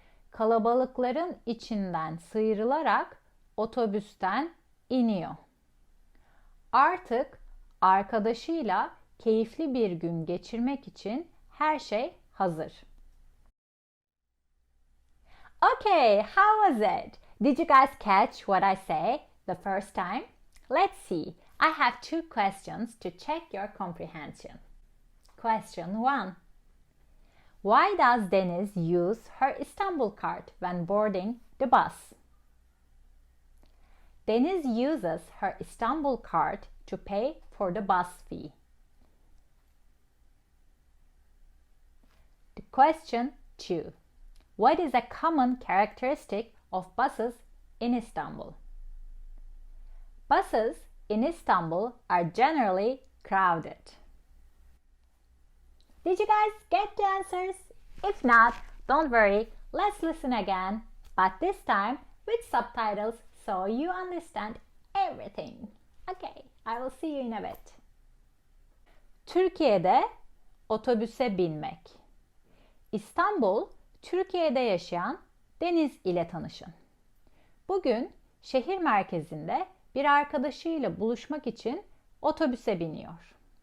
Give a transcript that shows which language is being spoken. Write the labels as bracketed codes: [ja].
[tr] Kalabalıkların içinden sıyrılarak otobüsten iniyor. Artık arkadaşıyla keyifli bir gün geçirmek için her şey hazır. [en] Okay, how was it? Did you guys catch what I say the first time? Let's see. I have two questions to check your comprehension. Question 1. Why does Deniz use her Istanbul card when boarding the bus? Deniz uses her Istanbul card to pay for the bus fee. The question 2. What is a common characteristic of buses in Istanbul? Buses in Istanbul are generally crowded. Did you guys get the answers? If not, don't worry, let's listen again, but this time with subtitles so you understand everything. Okay, I will see you in a bit. [tr] Türkiye'de otobüse binmek. İstanbul, Türkiye'de yaşayan Deniz ile tanışın. Bugün şehir merkezinde bir arkadaşıyla buluşmak için otobüse biniyor.